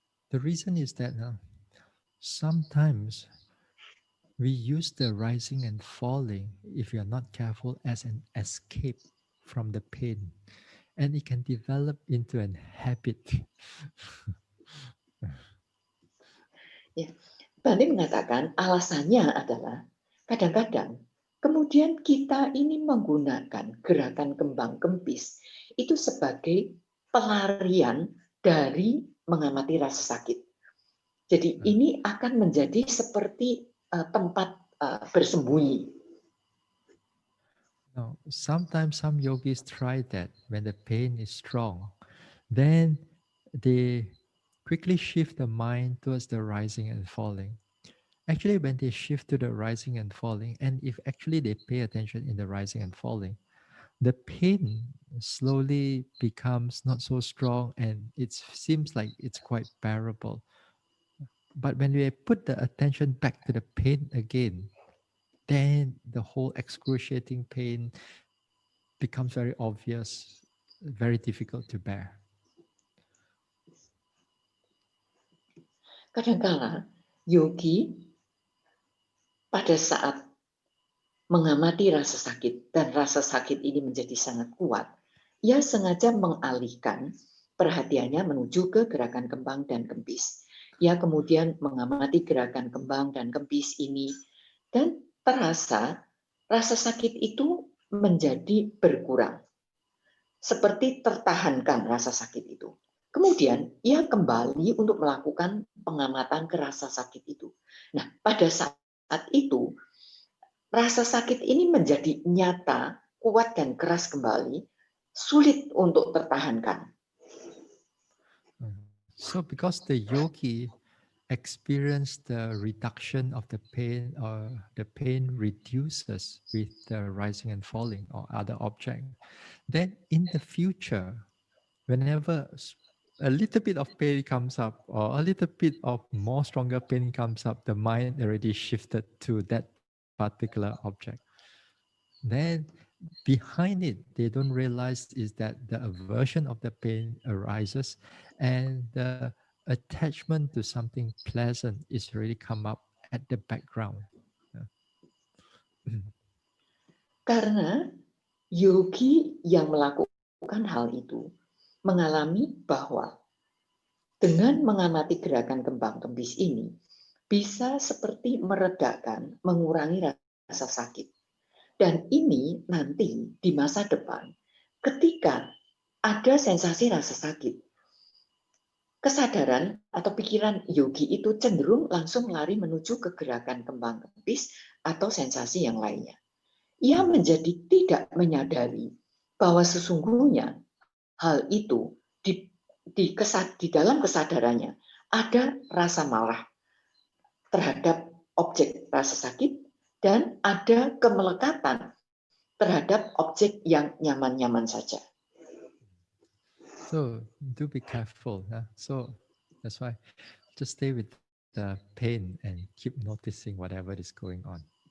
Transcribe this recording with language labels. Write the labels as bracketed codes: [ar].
[en] The reason is that sometimes we use the rising and falling, if you're not careful, as an escape from the pain. And it can develop into an habit. [id] Ya, Bante mengatakan alasannya adalah kadang-kadang kemudian kita ini menggunakan gerakan kembang kempis itu sebagai pelarian dari mengamati rasa sakit. Jadi ini akan menjadi seperti tempat bersembunyi. [en] Now, sometimes some yogis try that when the pain is strong, then they quickly shift the mind towards the rising and falling. Actually, when they shift to the rising and falling, and if actually they pay attention in the rising and falling, the pain slowly becomes not so strong and it seems like it's quite bearable. But when we put the attention back to the pain again, then the whole excruciating pain becomes very obvious, very difficult to bear. [id] Kadang-kala yogi pada saat mengamati rasa sakit dan rasa sakit ini menjadi sangat kuat, ia sengaja mengalihkan perhatiannya menuju ke gerakan kembang dan kempis. Ia kemudian mengamati gerakan kembang dan kempis ini dan terasa rasa sakit itu menjadi berkurang. Seperti tertahankan rasa sakit itu. Kemudian ia kembali untuk melakukan pengamatan ke rasa sakit itu. Nah, pada saat itu rasa sakit ini menjadi nyata, kuat dan keras kembali, sulit untuk tertahankan. [en] So because the yogi experienced the reduction of the pain, or the pain reduces with the rising and falling or other object, then in the future, whenever a little bit of pain comes up or a little bit of more stronger pain comes up, the mind already shifted to that particular object. Then behind it, they don't realize is that the aversion of the pain arises and the attachment to something pleasant is really come up at the background. [id] Karena yogi yang melakukan hal itu mengalami bahwa dengan mengamati gerakan kembang kempis ini bisa seperti meredakan, mengurangi rasa sakit. Dan ini nanti di masa depan ketika ada sensasi rasa sakit, kesadaran atau pikiran yogi itu cenderung langsung lari menuju ke gerakan kembang kempis atau sensasi yang lainnya. Ia menjadi tidak menyadari bahwa sesungguhnya hal itu di dalam kesadarannya ada rasa marah terhadap objek rasa sakit dan ada kemelekatan terhadap objek yang nyaman-nyaman saja. [en] So do be careful. So that's why just stay with the pain and keep noticing whatever is going on.